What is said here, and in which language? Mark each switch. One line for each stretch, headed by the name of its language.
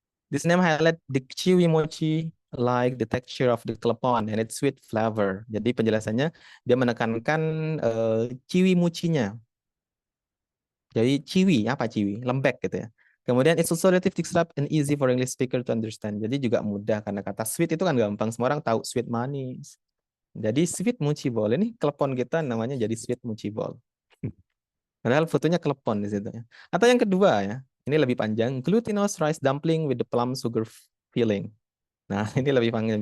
English: This name highlight the chewy mochi like the texture of the klepon and its sweet flavor.
Indonesian: Jadi penjelasannya dia menekankan chewy mochinya. Jadi chewy, apa chewy? Lembek gitu ya.
English: Kemudian it's also relatively disrupt and easy for English speaker to understand.
Indonesian: Jadi juga mudah karena kata sweet itu kan gampang. Semua orang tahu sweet manis. Jadi sweet mochi ball ini klepon kita namanya jadi sweet mochi ball. Padahal fotonya klepon di situ ya. Atau yang kedua ya, ini lebih panjang,
English: glutinous rice dumpling with the plum sugar filling.
Indonesian: Nah, ini lebih panjang.